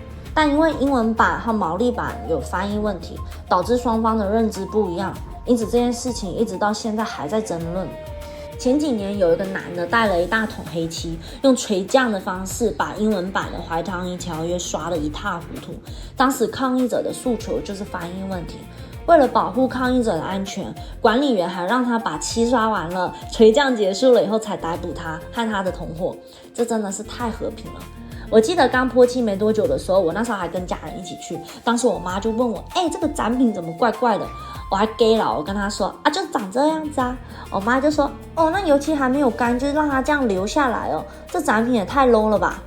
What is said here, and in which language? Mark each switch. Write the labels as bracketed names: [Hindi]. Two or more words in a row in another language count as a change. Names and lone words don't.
[Chinese] 但因為英文版和毛利版有翻譯問題，導致雙方的認知不一樣，因此這件事情一直到現在還在爭論。前幾年有一個男的帶了一大桶黑漆，用垂降的方式把英文版的懷湯伊條約刷得一塌糊塗。當時抗議者的訴求就是翻譯問題。為了保護抗議者的安全，管理員還讓他把漆刷完了，垂降結束了以後才逮捕他和他的同夥。這真的是太和平了。我記得剛潑漆沒多久的時候，我那時候還跟家人一起去，當時我媽就問我，這個展品怎麼怪怪的？我還給了，我跟她說啊，就長這樣子啊。我媽就說，那油漆還沒有乾，就讓它這樣留下來哦，這展品也太 low 了吧。